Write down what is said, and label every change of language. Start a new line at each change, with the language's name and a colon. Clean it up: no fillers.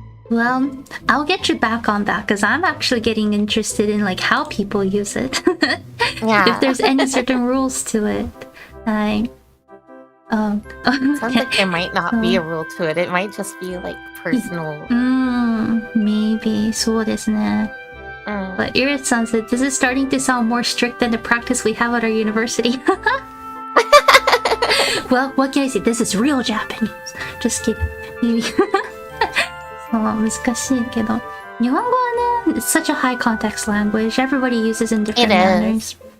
English: Well, I'll get you back on that because I'm actually getting interested in like how people use it. Yeah. If there's any certain rules to it. Sounds like there might not be a rule to it. It might just be like personal. Maybe
Japanese: そうですね.
English: But Irit-san said, this is starting to sound more strict than the practice we have at our university. Well, what can I say? This is real Japanese. Just kidding. Maybe.
Japanese: そう、難しいけど。日本語はね、
English: it's such a high context language. Everybody uses in different manners.